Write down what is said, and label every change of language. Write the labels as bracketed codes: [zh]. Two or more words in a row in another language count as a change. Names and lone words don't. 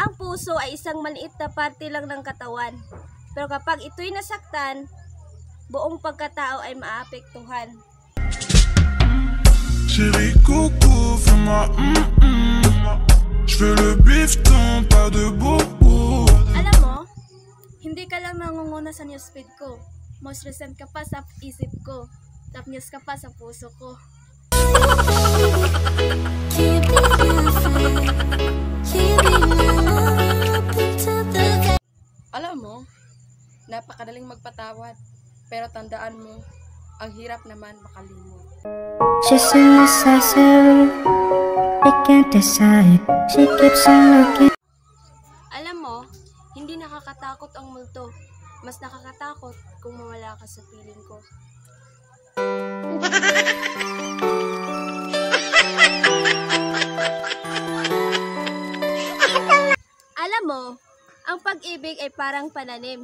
[tl] puso ay isang maliit na parte lang ng katawan. Pero kapag ito'y nasaktan, buong pagkatao ay maapektuhan. [fr] Chérie coco, fais-moi je veux le bifton, pas de bobo. [tl] Alam mo, hindi ka lang nangunguna sa newsfeed ko. [en] Most recent [tl] ka pa sa isip ko. [en] Top news [tl] ka pa sa puso ko. Alam mo, napakadaling magpatawad. Pero tandaan mo, ang hirap naman makalimot. [en] She's indecisive, I can't decide. She keeps on looking. [tl] Alam mo, hindi nakakatakot ang multo. Mas nakakatakot kung mawala ka sa piling ko. Alam mo, ang pag-ibig ay parang pananim.